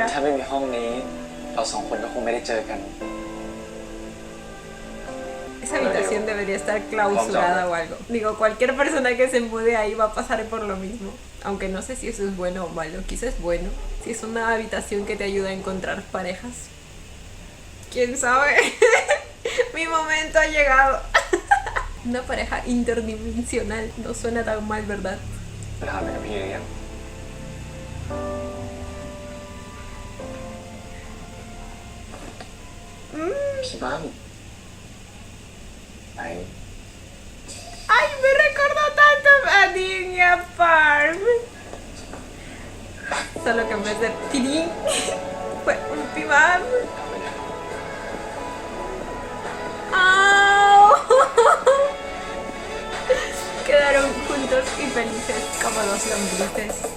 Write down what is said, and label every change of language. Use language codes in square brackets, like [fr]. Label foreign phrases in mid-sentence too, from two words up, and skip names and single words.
[th] ถ้าไม่มีห้องนี้ เราสองคนก็คงไม่ได้เจอกัน [es] Esa habitación debería estar clausurada o algo. Digo, cualquier persona que se mude ahí va a pasar por lo mismo. Aunque no sé si eso es bueno o malo. Quizás es bueno. Si es una habitación que te ayuda a encontrar parejas. ¿Quién sabe? Mi momento ha llegado. Una pareja interdimensional. No suena tan mal, ¿verdad? [th] ไปถามอะไรกับพี่หรือยังพี่บ้างไหน [es] Ay, me recordó tanto a Niña Farm. Solo que en vez de tirín fue un pibam. ¡Au! Quedaron juntos y felices como dos lombrices.